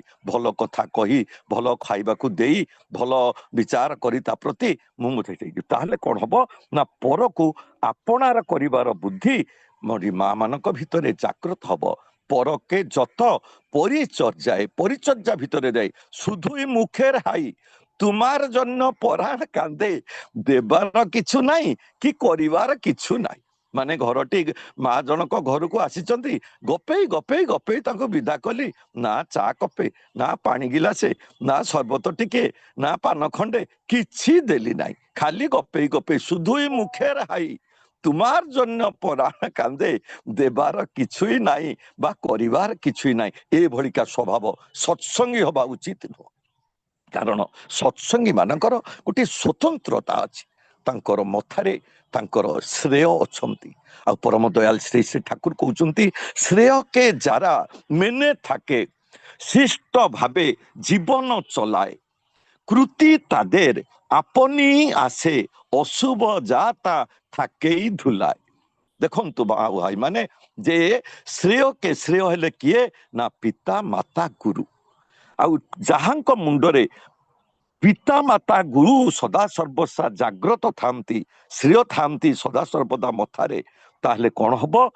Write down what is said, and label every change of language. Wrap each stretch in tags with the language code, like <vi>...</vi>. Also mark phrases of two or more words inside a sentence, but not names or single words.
<or>ଭଲ କଥା କହି, ଭଲ ଖାଇବାକୁ ଦେଇ, ଭଲ ବିଚାର କରି ତା ପ୍ରତି ମୁଁ ମଧ୍ୟ ହେଇଯିବି। ତାହେଲେ କଣ ହବ ନା, ପରକୁ ଆପଣାର କରିବାର ବୁଦ୍ଧି ମୋରି ମା ମାନଙ୍କ ଭିତରେ ଜାଗ୍ରତ ହବ। ପରକେ ଯତ ପରିଚର୍ଯାଏ, ପରିଚର୍ଯା ଭିତରେ ଯାଇ</or> <bn>শুধুই মুখের হাই, তোমার জন্য পরাণ কান্দে, দেবার কিছু নাই</bn> <or>କି କରିବାର</or> <bn>কিছু নাই।</bn> <or>ମାନେ ଘରଟି, ମା ଜଣକ ଘରକୁ ଆସିଛନ୍ତି, ଗପେଇ ଗପେଇ ଗପେଇ ତାଙ୍କୁ ବିଦା କଲି। ନା ଚା କପେ, ନା ପାଣି ଗିଲାସେ, ନା ସର୍ବତ ଟିକେ, ନା ପାନ ଖଣ୍ଡେ କିଛି ଦେଲି ନାହିଁ। ଖାଲି ଗପେଇ ଗପେଇ</or> <bn>শুধুই মুখের হাই, তোমার জন্য পরাণ কান্দে, দেবার কিছুই</bn> <or>ନାହିଁ ବା କରିବାର</or> <bn>কিছুই ନାହିଁ।</bn> <or>ଏଭଳିକା ସ୍ୱଭାବ ସତ୍ସଙ୍ଗୀ ହବା ଉଚିତ ନୁହଁ। କାରଣ ସତ୍ସଙ୍ଗୀ ମାନଙ୍କର ଗୋଟିଏ ସ୍ୱତନ୍ତ୍ରତା ଅଛି। ତାଙ୍କର ମଥାରେ ତାଙ୍କର ଶ୍ରେୟ ଅଛନ୍ତି। ଆଉ ପରମ ଦୟାଲ ଶ୍ରୀ ଶ୍ରୀ ଠାକୁର କହୁଛନ୍ତି, ଶ୍ରେୟକେ ଯାରା</or> <bn>মেনে থাকে, শিষ্ট ভাবে জীবন চলায়, কৃতি তাদের আপনি আসে, অশুভ যা তা থাকেই ধুলায়।</bn> <or>ଦେଖନ୍ତୁ ଭାଇ ମାନେ, ଯେ ଶ୍ରେୟକେ, ଶ୍ରେୟ ହେଲେ କିଏ ନା ପିତା ମାତା ଗୁରୁ। ଆଉ ଯାହାଙ୍କ ମୁଣ୍ଡରେ ପିତା ମାତା ଗୁରୁ ସଦା ସର୍ବଦା ଜାଗ୍ରତ ଥାନ୍ତି, ଶ୍ରେୟ ଥାନ୍ତି ସଦା ସର୍ବଦା ମଥାରେ, ତାହେଲେ କଣ ହବ?</or>